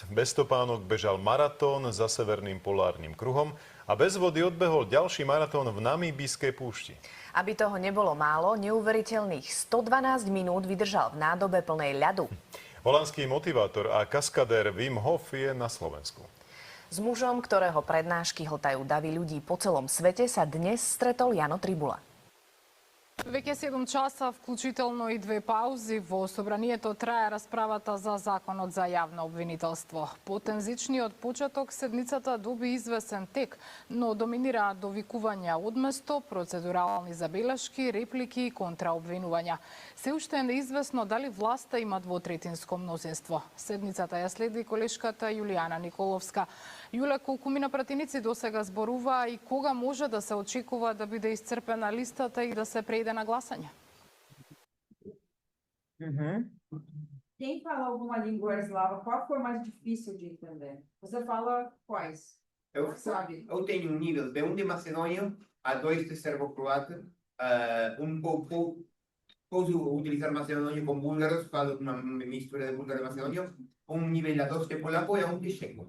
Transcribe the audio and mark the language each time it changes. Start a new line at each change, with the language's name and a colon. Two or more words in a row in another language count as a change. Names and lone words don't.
Slovak: Bez topánok bežal maratón za severným polárnym kruhom a bez vody odbehol ďalší maratón v Namíbijskej púšti. Aby toho nebolo málo, neuveriteľných 112 minút vydržal v nádobe plnej ľadu. Holandský motivátor a kaskadér Wim Hof je na Slovensku. S mužom, ktorého prednášky hltajú davy ľudí po celom svete, sa dnes stretol Jano Tribula.
Macedonian: Веќе 7 часа, вклучително и 2 паузи, во собранието трае расправата за законот за јавно обвинителство. По тензичниот почеток седницата доби извесен тек, но доминира довикувања одместо, процедурални забелешки, реплики и контраобвинувања. Се уште е неизвестно дали власта има двотретинско мнозинство. Седницата ја следи колешката Јулијана Николовска. Јуле, колку мина пратеници досега зборува и кога може да се очекува да биде исцрпена листата и да се прејде na glaçanha.
Portuguese: Quem fala alguma língua eslava, qual foi mais difícil de entender? Você fala quais? Eu tenho um nível B1 de macedônio, A2 de serbo-croata, posso utilizar macedônio com búlgaros, falo uma mistura de búlgaro e macedônio, nível A2 de polaco e de checo.